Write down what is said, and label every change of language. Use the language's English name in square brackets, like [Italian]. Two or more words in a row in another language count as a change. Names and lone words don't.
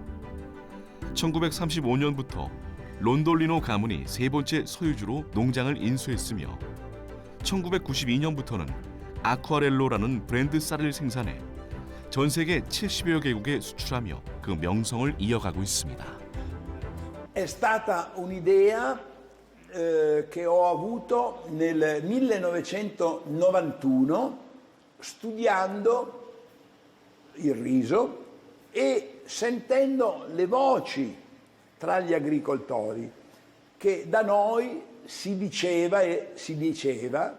[Korean] 1935년부터 론돌리노 가문이 세 번째 소유주로 농장을 인수했으며 1992년부터는 아쿠아렐로라는 브랜드 쌀을 생산해 전 세계 70여 개국에 수출하며 그 명성을 이어가고 있습니다. [Italian] È stata un'idea che ho avuto nel 1991 studiando il riso e sentendo le voci tra gli agricoltori che da noi si diceva e si diceva.